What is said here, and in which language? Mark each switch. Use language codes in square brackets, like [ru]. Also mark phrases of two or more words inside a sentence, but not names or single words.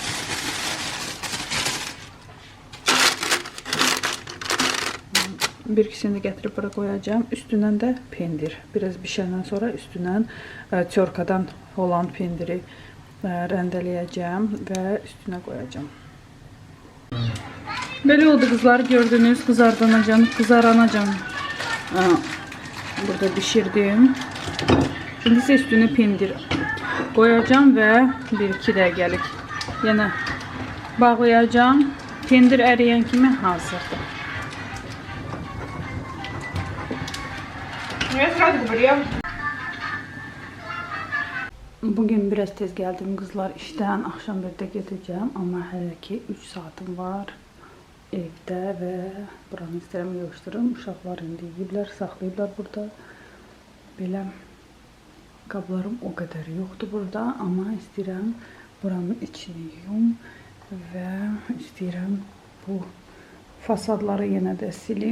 [az] Bir ikisini gətirib bura qoyacağım. Üstündən də pendir. Biraz bişəndən sonra üstündən tyorkadan Holland pendiri rəndeləyəcəm və üstünə qoyacağım. Belə oldu kızlar, gördünüz, kızaranacağım. Burada bişirdim. [tr] Şimdi ise üstüne pendir koyacağım ve [az] 1-2 dəqiqəlik yenə bağlayacağım. Pendir əriyən kimi hazırdır. [tr] Bugün biraz tez geldim kızlar işten, akşam 1'de gideceğim ama [az] hələ ki 3 saatim var evdə və buranı istəyirəm yığışdırım. Uşaqlar indi yeyiblər, saxlayıblar burada. Belə qablarım o qədər yoxdur burada, amma istəyirəm buranın içini yuyum və istəyirəm bu fasadları yenə də silim.